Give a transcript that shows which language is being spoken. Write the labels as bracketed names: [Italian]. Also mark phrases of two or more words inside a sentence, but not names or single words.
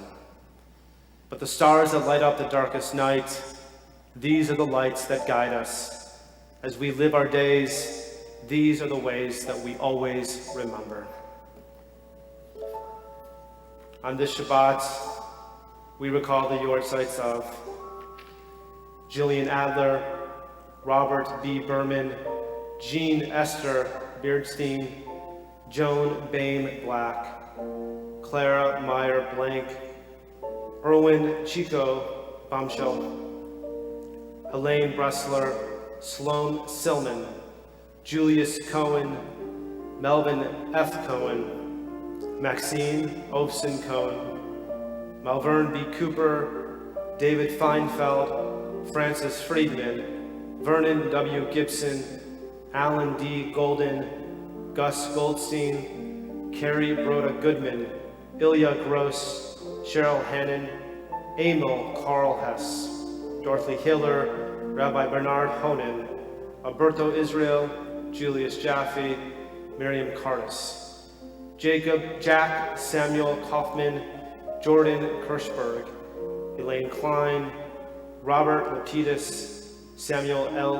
[English] But the stars that light up the darkest night, these are the lights that guide us. As we live our days, these are the ways that we always remember. On this Shabbat, we recall the yortzites of Jillian Adler, Robert B. Berman, Jean Esther Beardstein, Joan Bain Black, Clara Meyer Blank, Erwin Chico Bombshell, Elaine Bressler, Sloan Silman, Julius Cohen, Melvin F. Cohen, Maxine Ofson Cohen, Malvern B. Cooper, David Feinfeld, Francis Friedman, Vernon W. Gibson, Alan D. Golden, Gus Goldstein, Carrie Broda Goodman, Ilya Gross, Cheryl Hannon, Emil Carl Hess, Dorothy Hiller, Rabbi Bernard Honan, Alberto Israel, Julius Jaffe, Miriam Carnes, Jack Samuel Kaufman, Jordan Kirschberg, Elaine Klein, Robert Lapidus, Samuel L.